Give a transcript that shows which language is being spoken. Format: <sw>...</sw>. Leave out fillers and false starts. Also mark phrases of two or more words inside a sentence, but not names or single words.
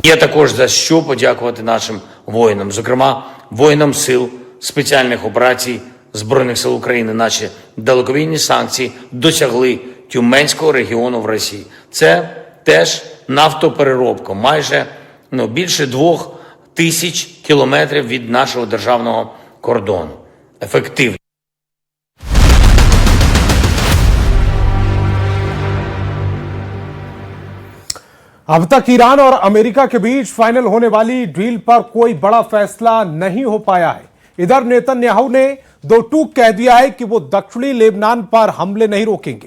<uk>Є також за що подякувати нашим воїнам, зокрема воїнам сил спеціальних операцій Збройних сил України. Наші далекобійні санкції досягли Тюменського регіону в Росії. Це теж нафтопереробка, майже більше 2000 кілометрів від нашого державного кордону. Ефективно.</uk> <hi>अब तक ईरान और अमेरिका के बीच फाइनल होने वाली डील पर कोई बड़ा फैसला नहीं हो पाया है। इधर नेतन्याहू ने दो टूक कह दिया है कि वो दक्षिणी लेबनान पर हमले नहीं रोकेंगे।</hi>